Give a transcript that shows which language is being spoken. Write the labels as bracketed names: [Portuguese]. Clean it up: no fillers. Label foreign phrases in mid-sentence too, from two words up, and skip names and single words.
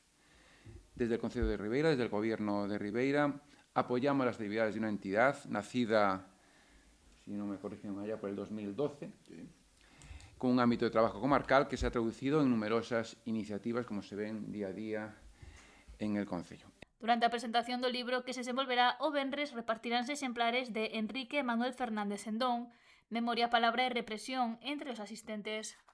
[Spanish] Desde el Concello de Ribeira, desde el Gobierno de Ribeira, apoyamos las actividades de una entidad nacida, si no me corrigen allá, por el 2012, con un ámbito de trabajo comarcal que se ha traducido en numerosas iniciativas, como se ven día a día en el Concello. [Galician] Durante a presentación do libro que se desenvolverá o venres repartiránse exemplares de Enrique Manuel Fernández Sendón, Memoria, Palabra e Represión entre os asistentes.